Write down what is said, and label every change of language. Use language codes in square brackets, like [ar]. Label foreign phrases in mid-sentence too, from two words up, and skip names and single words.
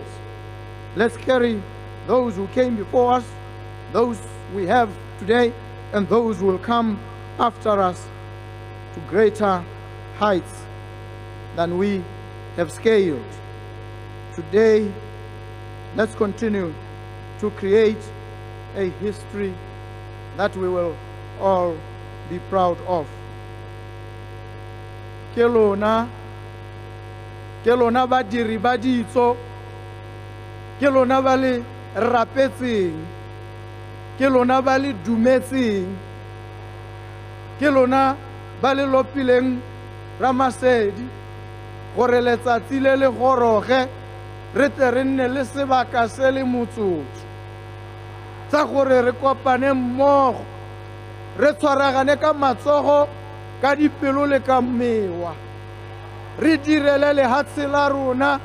[en] Let's carry those who came before us, those we have today, and those who will come after us to greater heights than we have scaled. Today, let's continue to create a history that we will all be proud of. [tn] Ke lona badiri ba ditso, ke lona ba le rapetseng, ke lona ba le dumetseng, ke lona ba le lopileng Ramasedi gore letsatsi le le goroge re tle re nne le sebaka se le motsotso tsa gore re kopane mmogo re tshwaragane ka matsogo ka dipelo le ka mewa re direle lehatshe la rona